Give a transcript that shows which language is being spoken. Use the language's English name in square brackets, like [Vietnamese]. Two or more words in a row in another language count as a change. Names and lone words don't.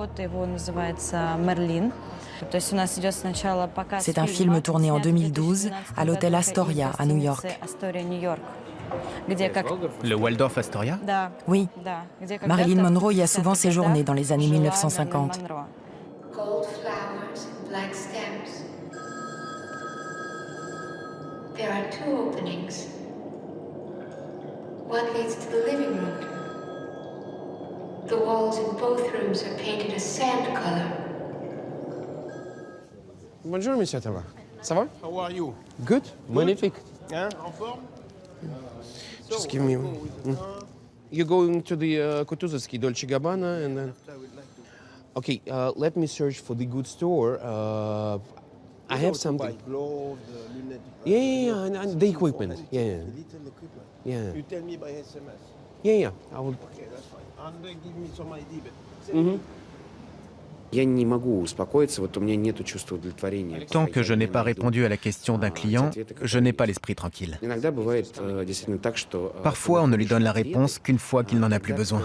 [French] C'est un film tourné en 2012 à l'hôtel Astoria à New York. Le Waldorf Astoria? Oui. Marilyn Monroe y a souvent séjourné dans les années 1950. [English] There are 2 openings. One leads to the living room. The walls in both rooms are painted a sand color. [French] Bonjour, monsieur, ça va? Ça va? [English] How are you? Good, magnifique. [French] Hein, en forme? [English] Just give me. You're going to the Kutuzovsky Dolce Gabbana and then. Okay, let me search for the good store. I have something. Yeah, and the equipment. Yeah. Yeah. You tell me by SMS. Yeah, I will. Okay, that's fine. And give me some ID. But... [Russian] Я не могу успокоиться, вот у меня нету чувства удовлетворения. [French] Tant que je n'ai pas répondu à la question d'un client, je n'ai pas l'esprit tranquille. [Russian] Иногда бывает действительно так, что [French] Parfois, on ne lui donne la réponse qu'une fois qu'il n'en a plus besoin.